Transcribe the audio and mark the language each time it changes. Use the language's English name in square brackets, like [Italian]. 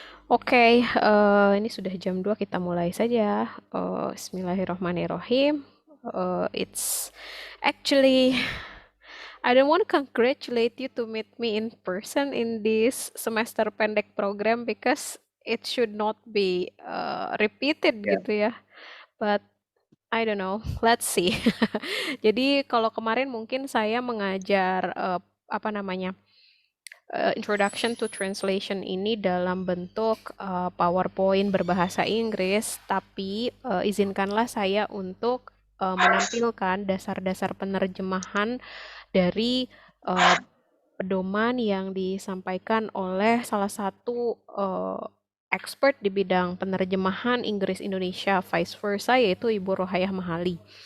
[Indonesian] Oke, ini sudah jam 2, kita mulai saja. [Arabic] Bismillahirrahmanirrahim. [English] It's actually, I don't want to congratulate you to meet me in person in this semester pendek program because it should not be repeated [Indonesian] Ya, gitu ya. [English] But I don't know, let's see. [Indonesian] Jadi kalau kemarin mungkin saya mengajar apa namanya Introduction to Translation ini dalam bentuk PowerPoint berbahasa Inggris, tapi izinkanlah saya untuk menampilkan dasar-dasar penerjemahan dari uh, pedoman yang disampaikan oleh salah satu expert di bidang penerjemahan Inggris Indonesia vice versa, yaitu Ibu Rohayah Mahali.